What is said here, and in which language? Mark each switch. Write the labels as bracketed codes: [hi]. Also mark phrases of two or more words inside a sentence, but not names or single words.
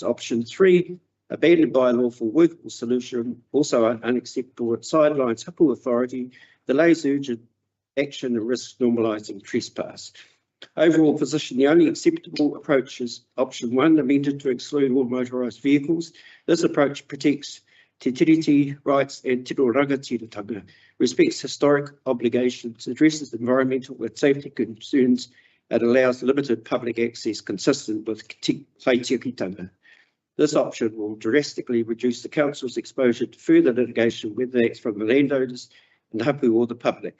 [en] Option 3, abandoned bylaw for workable solution, also unacceptable. It sidelines hapu authority, delays urgent action and risks normalising trespass. Overall position, the only acceptable approach is option 1, amended to exclude all motorised vehicles. This approach protects Te Tiriti rights and [mi] tino rangatiratanga, [en] respects historic obligations, addresses environmental and safety concerns, and allows limited public access consistent with kaitiakitanga. This option will drastically reduce the council's exposure to further litigation, whether that's from the landowners and hapu or the public.